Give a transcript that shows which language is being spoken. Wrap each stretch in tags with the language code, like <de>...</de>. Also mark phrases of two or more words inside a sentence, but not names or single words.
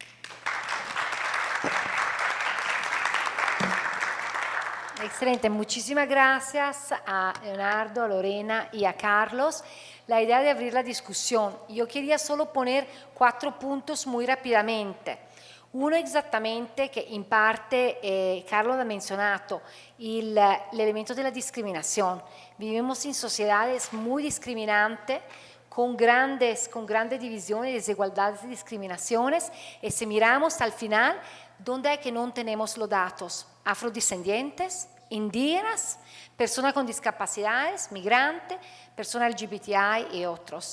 <es>Excelente, muchísimas gracias a Leonardo, a Lorena y a Carlos. La idea de abrir la discusión. Yo quería solo poner 4 puntos muy rápidamente.</es> <it>Uno esattamente che in parte Carlos ha menzionato, l'elemento della discriminazione.</it> <es>Vivimos in sociedades muy discriminantes, con grandes divisiones, desigualdades y discriminaciones, y si miramos al final, ¿dónde es que no tenemos los datos? Afrodescendientes, indígenas, personas con discapacidades, migrantes, personas LGBTI y otros.</es>